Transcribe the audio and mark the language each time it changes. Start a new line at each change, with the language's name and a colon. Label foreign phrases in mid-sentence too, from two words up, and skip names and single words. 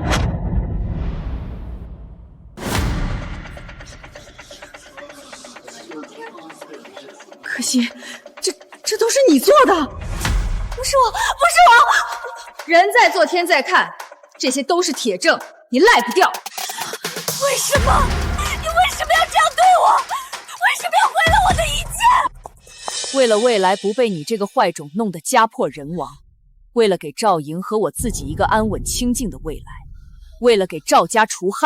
Chinese: 可心，這都是你做的？不是我，不是我！人在做天在看，這些都是鐵證，你賴不掉。為什麼？你為什麼要這樣對我？為什麼要毀了我的一切？為了未來不被你這個壞種弄得家破人亡，為了給趙瑩和我自己一個安穩清靜的未來，為了給趙家除害。